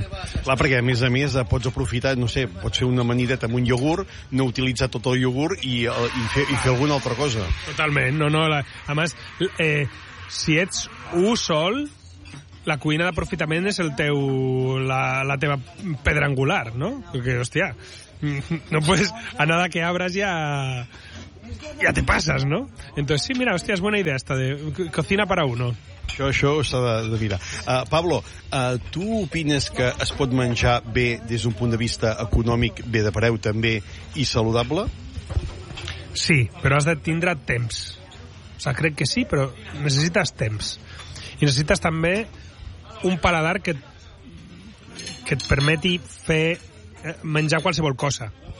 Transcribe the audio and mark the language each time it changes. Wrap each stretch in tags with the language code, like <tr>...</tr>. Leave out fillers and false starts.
<ca>Clar, perquè a més pots aprofitar, no sé, pots fer una amanideta amb un iogurt, no utilitzar tot el iogurt i fer alguna altra cosa. Totalment, no. A més, si ets un sol, la cuina d'aprofitament és el teu, la teva pedra angular, no? Perquè, hòstia, no pots,</ca> <es>a nada que abres ja... ya te pasas, ¿no? Entonces, sí, mira, hostia, es buena idea esta de cocina para uno.</es> <ca>Això s'ha de mirar. Pablo, tu opines que es pot menjar bé des d'un punt de vista econòmic, bé de preu també, i saludable? Sí, però has de tindre temps. O sigui, crec que sí, però necessites temps. I necessites també un paladar que et permeti fer menjar qualsevol cosa.</ca>